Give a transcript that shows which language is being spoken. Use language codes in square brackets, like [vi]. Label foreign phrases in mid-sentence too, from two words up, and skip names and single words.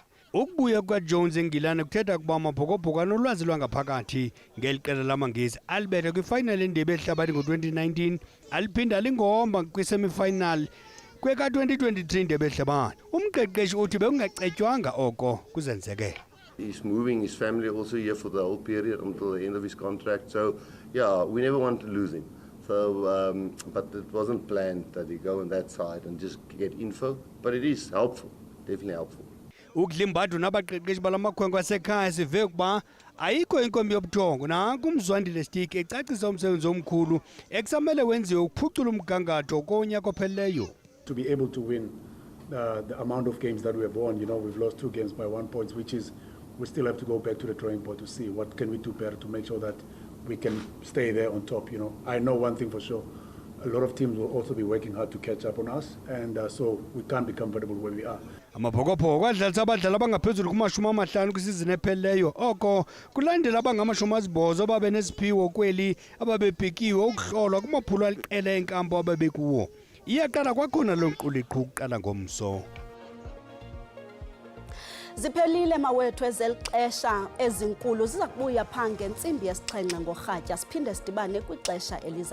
[xh] Ukubuya kukaJones engilane kuthetha ukuba amabhokobhoko anolwazi lwangaphakathi ngeli qela lamaNgesi alibetha kwifayinali yendebe yehlabathi ngo-2019, aliphinda lingomba kwisemifinal kweka-2023 indebe yehlabathi. Umqeqeshi uthi bekungacetywanga oko kuzenzekela. [en] He's moving his family also here for the whole period until the end of his contract. So, yeah, we never want to lose him. So, but it wasn't planned that he go on that side and just get info. But it is helpful, definitely helpful. [xh] Ukudlimbadu nabaqeqeshi balamakhwenkwe asekhaya sive ukuba ayikho inkombi yobuthongo nanku uMzwandile Stick ecacisa umsebenzi omkhulu ekusamele wenziwe ukuphucula umgangatho konyaka ophelileyo. [en] To be able to win the amount of games that we have won, we've lost 2 games by 1 point, which is we still have to go back to the drawing board to see what can we do better to make sure that we can stay there on top. I know one thing for sure, a lot of teams will also be working hard to catch up on us, and so we can't be comfortable where we are. [xh] Amabhokobhoko adlalisa abadlali abangaphezulu ku-50 kwisizini ephelileyo, oko kulandela abangama-80 ababe nesiphiwo kweli ababebhekiwe ukuhlolwa kumaphulo aliqela enkampo ababekuwo. Iyaqala kwakhona lo nkquliqhu ukuqala ngomso. Ziphelile mawethu ezelixesha ezinkulu ziza kubuya phange ntsimbi yesixhenxe ngorhatya, siphinde sidibane kwixesha elizayo.